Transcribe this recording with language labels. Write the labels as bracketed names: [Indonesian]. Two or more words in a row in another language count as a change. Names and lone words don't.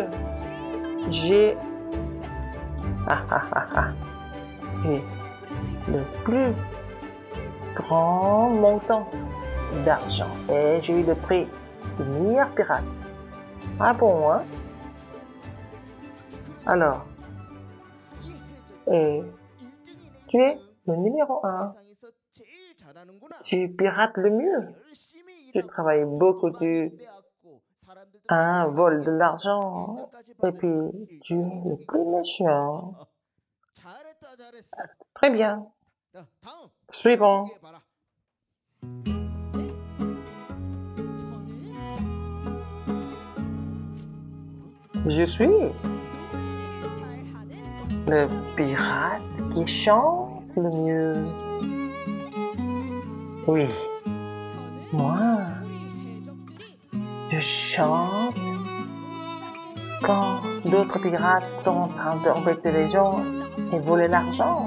[French] J'ai j'ai le plus grand montant d'argent et j'ai eu le prix du meilleur pirate. Ah bon, hein? Alors, et tu es le numéro 1. [Korean] 세상에서 제일 잘하는구나. [French] Tu pirates le mieux. [Korean] 열심히 [French] Tu [Korean] 일하고 [French] travailles beaucoup, [Korean] 많이 [French] tu [Korean] 빼앗고 사람들도 [French] voles de [Korean] 잘 [French] l'argent [Korean] 일등까지 [French] et [Korean] 받은 [French] puis tu es le [Korean] 일등이구나. [French] plus méchant. [Korean] 잘했다 잘했어. [French] Très bien. [Korean] 자, 다음 [French] Suivant. [Korean] 소개해봐라. 저는 [French] Je suis le pirate qui chante le mieux. Oui, moi, je chante quand d'autres pirates sont en train d'embêter les gens et voler l'argent.